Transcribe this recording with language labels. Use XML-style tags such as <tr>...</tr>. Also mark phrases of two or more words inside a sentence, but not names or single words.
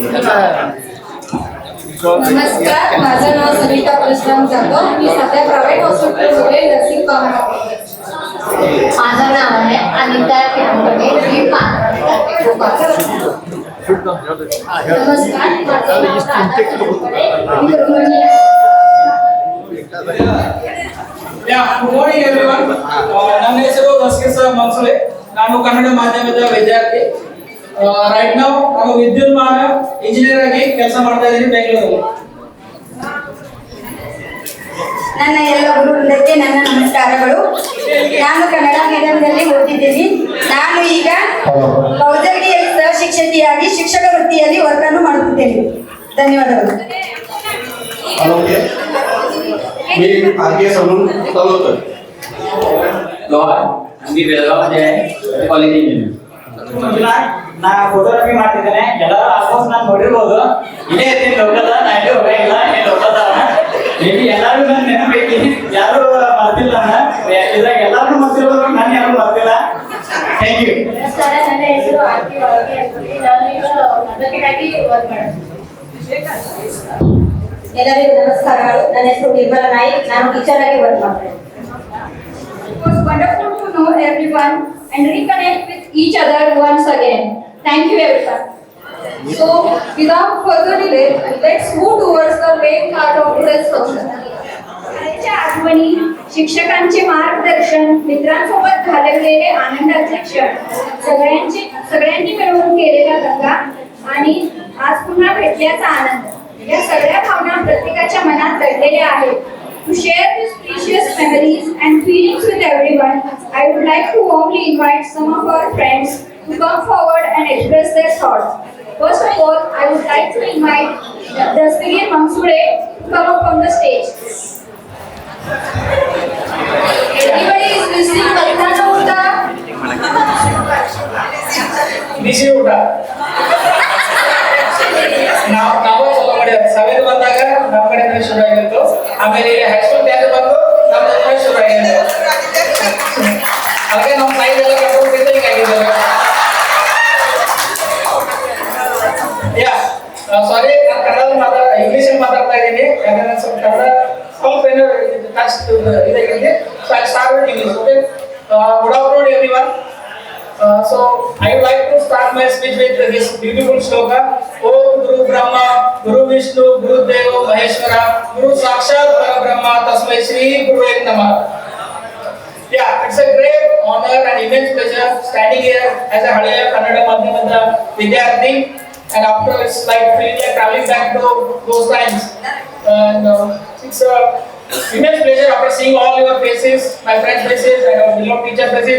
<mr>नमस्कार, माझं नाव सविता परशुराम जाधव, मी सध्या प्रायव्हेट हॉस्पिटलमध्ये नर्सिंग काम करते. माझं नाव आहे अनिता किरणपटे, मी पानवाडी करते. नमस्कार, माझं नाव राधा किरणपटे, मी गृहिणी आहे.</mr> <en>Good morning everyone.</en> <kn>ನನ್ನ ಹೆಸರು ರಸ್ಕೇಶ ಮನ್ಸುಳೆ. ನಾನು ಕನ್ನಡ ಮಾಧ್ಯಮದ ವಿದ್ಯಾರ್ಥಿ. ರೈಟ್ ನಾವು ನಾನು ವಿದ್ಯುನ್ಮಾನ ಇಂಜಿನಿಯರ್ ಆಗಿ ಕೆಲಸ ಮಾಡ್ತಾ ಇದ್ದೀನಿ ಬೆಂಗಳೂರಲ್ಲಿ. ನನ್ನ ಎಲ್ಲ ಗುರುವೃಂದಕ್ಕೆ ನನ್ನ ನಮಸ್ಕಾರಗಳು. ನಾನು ಕನ್ನಡ ಮೀಡಿಯಂನಲ್ಲಿ ಓದಿದ್ದೀನಿ. ನಾನು ಈಗ ಕೌದಲ್ಗಿಯಲ್ಲಿ ಸಹ ಶಿಕ್ಷಕಿಯಾಗಿ ಶಿಕ್ಷಕ ವೃತ್ತಿಯಲ್ಲಿ ವರ್ಕ್ ಅನ್ನು ಮಾಡುತ್ತಿದ್ದೇನೆ. ಧನ್ಯವಾದಗಳು.</kn> <mr>मी RKS म्हणून चालवतोय. मी बेळगावमध्ये आहे, कॉलेज इंजिनियर.</mr> <kn>ನಾ ಫೋಟೋಗ್ರಫಿ ಮಾಡ್ತಿದ್ದೇನೆ. ಎಲ್ಲರೂ ಆಲ್ಮೋಸ್ಟ್ ನಾನು ನೋಡಿರ್ಬೋದು. ಇದೇ ಇರ್ತೀನಿ ಲೋಕದ, ನಾ ಎಲ್ಲೂ ಹೋಗಿಲ್ಲ, ಏನು ಲೋಕದ ಮೇ ಬಿ ಎಲ್ಲರೂ ನನ್ನ ನೆನಪೈತಿ, ಯಾರು ಮರ್ತಿಲ್ಲ. ಇದ್ರಾಗ ಎಲ್ಲರೂ ಮರ್ತಿರೋದು, ನಾನು ಯಾರು ಮರ್ತಿಲ್ಲ.</kn> <en>Thank you.</en> <kn>ನಮಸ್ಕಾರ, ನನ್ನ ಹೆಸರು ಆರ್ತಿ ಒಳಗೆ ಅಂತ. ನಾನು ಈಗ ಅಡ್ವೊಕೇಟಾಗಿ ವರ್ಕ್ ಮಾಡ್ತೀನಿ. ಎಲ್ಲರಿಗೂ ನಮಸ್ಕಾರಗಳು. ನನ್ನ ಹೆಸರು ನಿರ್ಮಲಾ ನಾಯ್ಕ್, ನಾನು ಟೀಚರ್ ಆಗಿ ವರ್ಕ್ ಮಾಡ್ತೇನೆ.</kn> <en>It was wonderful to know everyone and reconnect with each other once again. Thank you, everyone. So, without further delay, let's move towards the main part of today's function.</en> <mr>शाळेच्या आठवणी, शिक्षकांचे मार्गदर्शन, मित्रांसोबत घालवलेले आनंदाचे क्षण, सगळ्यांनी मिळून केलेला दंगा आणि आज पुन्हा भेटल्याचा आनंद, या सगळ्या भावना प्रत्येकाच्या मनात दडलेल्या आहेत.</mr> <en>To share these precious memories and feelings with everyone, I would like to warmly invite some of our friends to come forward and express their thoughts. First of all, I would like to invite Dastigir Mansure to come up on the stage. Everybody is listening. Kalpana Uta.</en> <kn>ಬಿಸಿ ಊಟ ನಾವು ಚಲೋ ಮಾಡಿದ್ವಿ. ಸಭೆಗೆ ಬಂದಾಗ ನಮ್ಮ ಕಡೆ ಶುರು ಆಗಿತ್ತು. ಆಮೇಲೆ ಹೈಸ್ಕೂಲ್ ಟ್ಯಾಗ್ ಬಂದು ನಮ್ಮ ಜೊತೆ ಶುರು ಆಗಿತ್ತು. ಹಾಗೆ ನಮ್ಮ ಸೈಡ್ ಎಲ್ಲ ಕರ್ಕೊಂಡು ಆಗಿದ್ದೇವೆ. ಸಾರಿ, ನಾನು ಕನ್ನಡ ಇಂಗ್ಲೀಷಲ್ಲಿ ಮಾತಾಡ್ತಾ ಇದ್ದೀನಿ. ಯಾಕಂದ್ರೆ ಸ್ವಲ್ಪ ಕನ್ನಡ ಸ್ವಲ್ಪ ಏನೋ ಟಚ್ ಇದಾಗಿದೆ.</kn> <en>So I start with English. Okay, Good afternoon everyone. So I would like to start my speech with this beautiful shloka.</en> <sa>ॐ गुरु ब्रह्मा, गुरु विष्णु, गुरु देव महेश्वर, गुरु साक्षात् परब्रह्म, तस्मै श्री गुरवे नमः.</sa> <en>Yeah, it's a great honor and immense pleasure standing here as a</en> <kn>ಹಳೆಯ ಕನ್ನಡ ಮಾಧ್ಯಮದ ವಿದ್ಯಾರ್ಥಿ,</kn> <en>and after it's like feeling like traveling back to those times. And it's a immense pleasure after seeing all your faces, my friends' faces, and our beloved teacher faces.</en>